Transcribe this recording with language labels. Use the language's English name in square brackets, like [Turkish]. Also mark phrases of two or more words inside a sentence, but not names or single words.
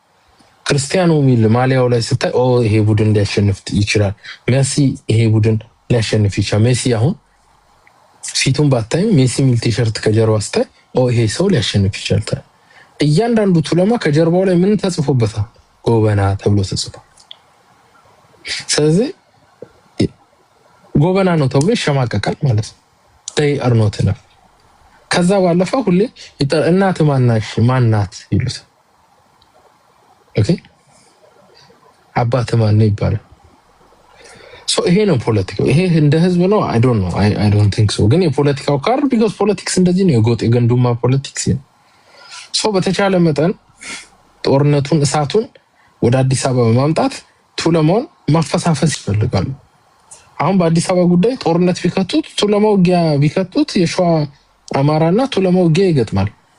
[Amharic] ክርስቲያኖ የሚል ማሊያው ላይ ስታይ ይሄ ቡድን እንዲያሸንፍ ይችላል፣ ሜሲ ይሄ ቡድን ሊያሸንፍ ይችላል። ሜሲ አሁን ፊቱን ባታይም ሜሲ ሚል ቲሸርት ከጀርባ ስታይ ይሄ ሰው ሊያሸንፍ ይችላል። እያንዳንዱ ቱለማ ከጀርባው ላይ ምን ተጽፎበታል? ጎበና ተብሎ ተጽፏል። ስለዚህ ጎበና ነው ተብሎ ይሸማቀቃል ማለት ነው። [English] they are not enough። [Amharic] ከዛ ባለፈ ሁሌ እናት ማናት ይሉት። ኦኬ አባት ማን ነው ይባላል። ይሄ ነው ፖለቲካው። ይሄ እንደ ህዝብ ነው [English] I don't think so። [Amharic] ግን የፖለቲካው ካርድ [English] because politics [Amharic] እንደዚህ ነው። የጎጥ የገንዱማ ፖለቲክስ ነው። በተቻለ መጠን ጦርነቱን እሳቱን ወደ አዲስ አበባ በማምጣት ቱለማውን ማፈሳፈስ ይፈልጋሉ። አሁን በአዲስ አበባ ጉዳይ ጦርነት ቢከቱት ቱለማው ውጊያ ቢከቱት የሸዋ አማራና ቱለማው ውጊያ ይገጥማል።